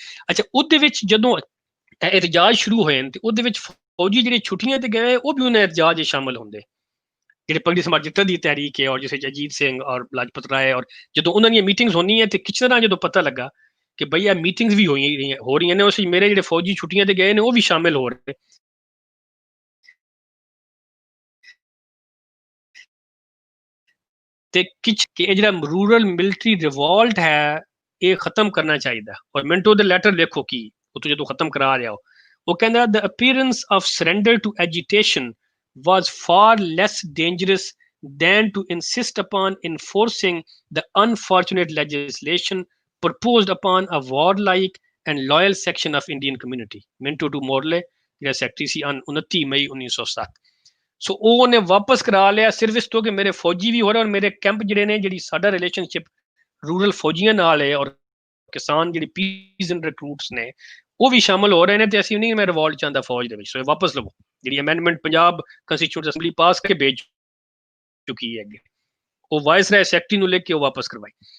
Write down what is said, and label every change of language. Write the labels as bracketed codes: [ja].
[pa] ਅੱਛਾ, ਉਹਦੇ ਵਿੱਚ ਜਦੋਂ ਇਤਜਾਜ ਸ਼ੁਰੂ ਹੋਏ ਤੇ ਉਹਦੇ ਵਿੱਚ ਫੌਜੀ ਜਿਹੜੇ ਛੁੱਟੀਆਂ ਤੇ ਗਏ ਉਹ ਵੀ ਉਹਨਾਂ ਇਤਜਾਜ ਸ਼ਾਮਲ ਹੁੰਦੇ, ਜਿਹੜੇ ਪਗੜੀ ਸਮਾਜ ਜੱਟਾਂ ਦੀ ਤਹਿਰੀਕ ਹੈ, ਔਰ ਜਿਸ ਵਿੱਚ ਅਜੀਤ ਸਿੰਘ ਔਰ ਲਾਜਪਤ ਰਾਏ, ਔਰ ਜਦੋਂ ਉਹਨਾਂ ਦੀਆਂ ਮੀਟਿੰਗਸ ਹੋਣੀਆਂ ਤੇ ਕਿਸ ਤਰ੍ਹਾਂ ਜਦੋਂ ਪਤਾ ਲੱਗਾ ਕਿ ਬਈ ਇਹ ਮੀਟਿੰਗਸ ਵੀ ਹੋ ਰਹੀਆਂ ਨੇ, ਉਸ ਵਿੱਚ ਮੇਰੇ ਜਿਹੜੇ ਫੌਜੀ ਛੁੱਟੀਆਂ ਤੇ ਗਏ ਨੇ ਉਹ ਵੀ ਸ਼ਾਮਿਲ ਹੋ ਰਹੇ, ਤੇ ਕਿ ਜਿਹੜਾ ਰੂਰਲ ਮਿਲਟਰੀ ਰਿਵੋਲਟ ਹੈ ਇਹ ਖਤਮ ਕਰਨਾ ਚਾਹੀਦਾ। ਔਰ ਮਿੰਟੋ ਦੇ ਲੈਟਰ ਦੇਖੋ ਕੀ ਉਹ ਤੋਂ ਜਦੋਂ ਖਤਮ ਕਰਾ ਰਿਹਾ ਉਹ ਕਹਿੰਦਾ, [en] the appearance of surrender to agitation was far less dangerous than to insist upon enforcing the unfortunate legislation proposed upon a warlike and loyal section of Indian community। [pa] ਮਿੰਟੋ to ਮੋਰਲੇ ਜਿਹੜਾ ਸੈਕਟਰੀ ਸੀ 29 ਮਈ 1907। ਸੋ ਉਹ ਉਹਨੇ ਵਾਪਸ ਕਰਾ ਲਿਆ ਸਿਰਫ ਇਸ ਤੋਂ ਕਿ ਮੇਰੇ ਫੌਜੀ ਵੀ ਹੋ ਰਹੇ, ਔਰ ਮੇਰੇ ਕੈਂਪ ਜਿਹੜੇ ਨੇ, ਜਿਹੜੀ ਸਾਡਾ ਰਿਲੇਸ਼ਨਸ਼ਿਪ ਰੂਰਲ ਫੌਜੀਆਂ ਨਾਲ ਹੈ, ਔਰ ਕਿਸਾਨ ਜਿਹੜੀ ਪੀਜ਼ਨ ਰਿਕਰੂਟਸ ਨੇ ਉਹ ਵੀ ਸ਼ਾਮਲ ਹੋ ਰਹੇ ਨੇ, ਤੇ ਅਸੀਂ ਨਹੀਂ ਮੈਂ ਰਿਵੋਲਟ ਚਾਹੁੰਦਾ ਫੌਜ ਦੇ ਵਿੱਚ। ਸੋ ਵਾਪਸ ਲਵੋ, ਜਿਹੜੀ ਅਮੈਂਡਮੈਂਟ ਪੰਜਾਬ ਕੰਸਟੀਟਿਊਟ ਅਸੈਂਬਲੀ ਪਾਸ ਕਰਕੇ ਭੇਜ ਚੁੱਕੀ ਹੈ ਅੱਗੇ, ਉਹ ਵਾਇਸਰਾਏ ਸੈਕਟਰੀ ਨੂੰ ਲਿਖ ਕੇ ਉਹ ਵਾਪਸ ਕਰਵਾਈ।